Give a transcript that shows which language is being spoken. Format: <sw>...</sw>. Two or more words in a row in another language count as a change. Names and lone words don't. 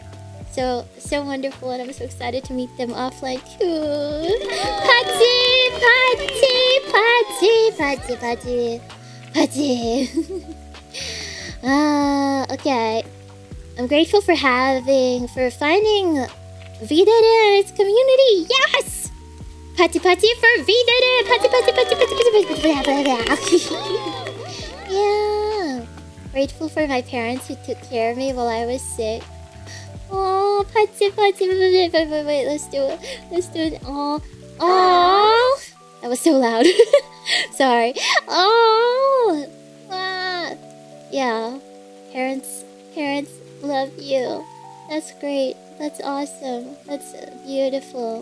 <en>So wonderful, and I'm so excited to meet them offline too. Patty. Okay. I'm grateful for finding V-Dere and its community. Yes! Pati pati for V-Dere! Pati pati pati pati pati pati. Yeah. Grateful for my parents who took care of me while I was sick. Oh, pati pati. Wait, let's do it. Let's do it. Oh. Oh. That was so loud. Sorry. Oh. Ah. Yeah. Parents love you. That's great. That's awesome. That's beautiful.</en>